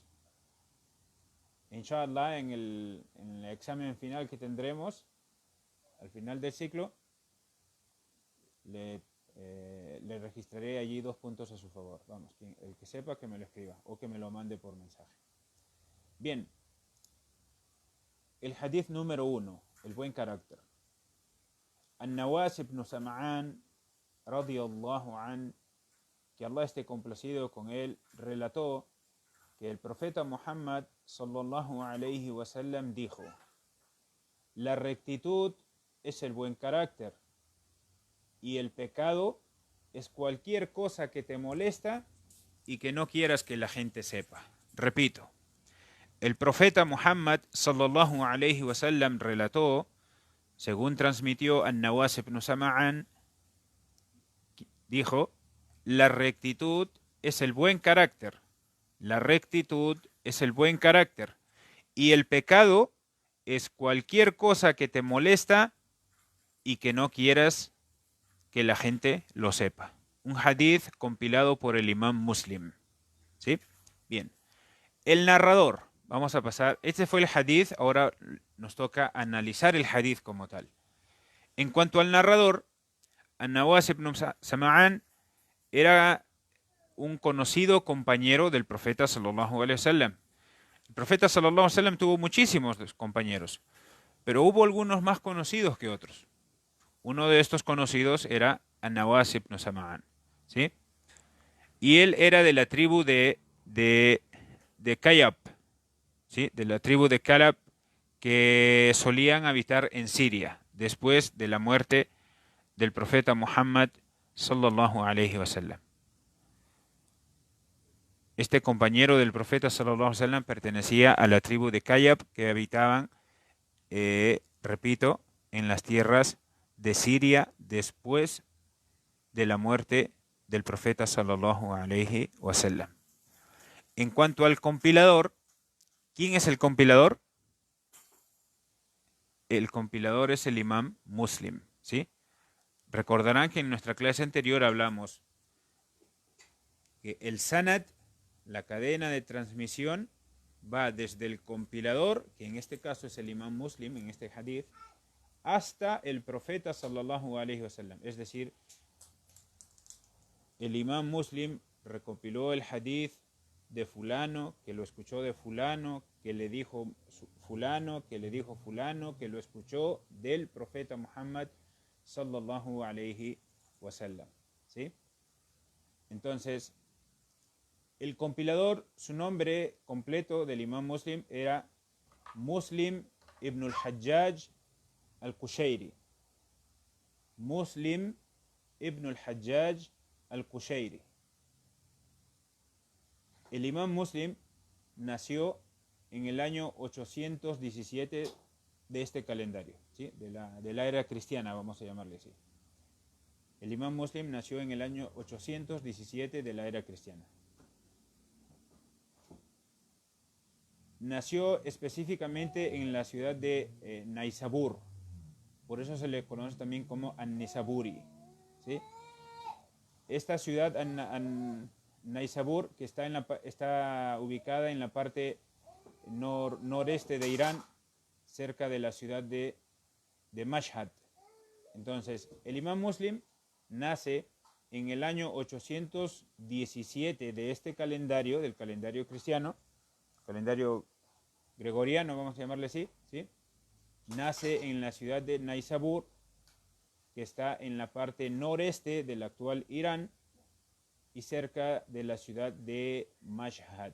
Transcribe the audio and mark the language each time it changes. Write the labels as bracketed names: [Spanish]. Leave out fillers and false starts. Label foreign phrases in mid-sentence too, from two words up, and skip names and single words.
[Spanish] Inshallah, en el examen final que tendremos al final del ciclo, le registraré allí 2 puntos a su favor. Vamos, el que sepa que me lo escriba o que me lo mande por mensaje. Bien, el hadith número 1, el buen carácter. An-Nawas ibn Sam'an [Arabic] رضي الله عن, [Spanish] que Allah esté complacido con él, relató que el profeta Muhammad [Arabic] صلى الله عليه وسلم [Spanish] dijo: la rectitud es el buen carácter y el pecado es cualquier cosa que te molesta y que no quieras que la gente sepa. Repito, el profeta Muhammad [Arabic] صلى الله عليه وسلم [Spanish] relató, según transmitió An-Nawas ibn Sam'an, dijo: la rectitud es el buen carácter. La rectitud es el buen carácter y el pecado es cualquier cosa que te molesta y que no quieras que la gente lo sepa. Un hadith compilado por el imam Muslim. ¿Sí? Bien. El narrador. Vamos a pasar. Este fue el hadith. Ahora nos toca analizar el hadith como tal. En cuanto al narrador, An-Nawas ibn Sam'an era un conocido compañero del profeta [Arabic] صلى الله عليه وسلم. [Spanish] El profeta [Arabic] صلى الله عليه وسلم [Spanish] tuvo muchísimos compañeros, pero hubo algunos más conocidos que otros. Uno de estos conocidos era An-Nawas ibn Sam'an, ¿sí? Y él era de la tribu de Kayab, ¿sí? De la tribu de Kalab, que solían habitar en Siria después de la muerte del profeta Muhammad [Arabic] صلى الله عليه وسلم. [Spanish] Este compañero del profeta [Arabic] صلى الله عليه وسلم [Spanish] pertenecía a la tribu de Kayab que habitaban, repito, en las tierras de Siria después de la muerte del profeta [Arabic] صلى الله عليه وسلم. [Spanish] En cuanto al compilador, ¿quién es el compilador? El compilador es el imam Muslim, ¿sí? Recordarán que en nuestra clase anterior hablamos que el sanad, la cadena de transmisión, va desde el compilador, que en este caso es el imam Muslim, en este hadith, hasta el profeta [Arabic] صلى الله عليه وسلم. [Spanish] Es decir, el imam Muslim recopiló el hadith de fulano, que lo escuchó de fulano, que le dijo fulano, que le dijo fulano, que lo escuchó del profeta Muhammad [Arabic] صلى الله عليه وسلم, [Spanish] ¿sí? Entonces, el compilador, su nombre completo del imam Muslim era Muslim ibn al-Hajjaj al-Qushayri. Muslim ibn al-Hajjaj al-Qushayri. El imam Muslim nació en el año 817 de este calendario, ¿sí? de la era cristiana, vamos a llamarle así. El imam Muslim nació en el año 817 de la era cristiana. Nació específicamente en la ciudad de Naisabur, por eso se le conoce también como An-Nisaburi, ¿sí? Esta ciudad, Naisabur, que está ubicada en la parte noreste de Irán, cerca de la ciudad de Mashhad. Entonces, el imam Muslim nace en el año 817 de este calendario, del calendario cristiano, calendario gregoriano, vamos a llamarle así, ¿sí? Nace en la ciudad de Naisabur, que está en la parte noreste del actual Irán y cerca de la ciudad de Mashhad.